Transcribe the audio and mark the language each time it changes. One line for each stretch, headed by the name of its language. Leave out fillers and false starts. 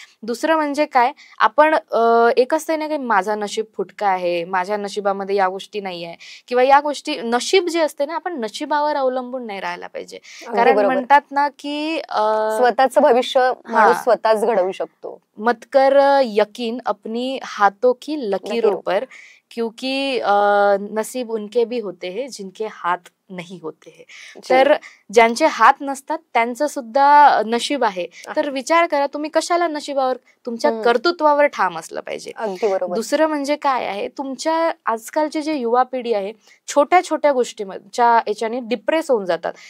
Marathi: दुसरं म्हणजे काय, आपण एक असतं ना की माझा नशीब फुटका आहे, माझ्या नशिबामध्ये या गोष्टी नाही आहे, किंवा या गोष्टी, नशीब जे असते ना, आपण नशिबावर अवलंबून नाही राहायला पाहिजे. कारण म्हणतात ना की स्वतःचं भविष्य माणूस स्वतःच घडवू शकतो.
Hindi: मत कर यकीन अपनी हाथों की लकीरों पर, क्योंकि नसीब उनके भी होते हैं जिनके हाथ नाही होते है.
Marathi: तर ज्यांचे हात नसतात त्यांचं सुद्धा नशीब आहे. तर विचार करा, तुम्ही कशाला नशिबावर, तुमच्या कर्तृत्वावर ठाम असलं पाहिजे. दुसरं म्हणजे काय आहे, तुमच्या आजकालची जी युवा पिढी आहे, छोट्या छोट्या गोष्टीच्या याच्याने डिप्रेस होऊन जातात.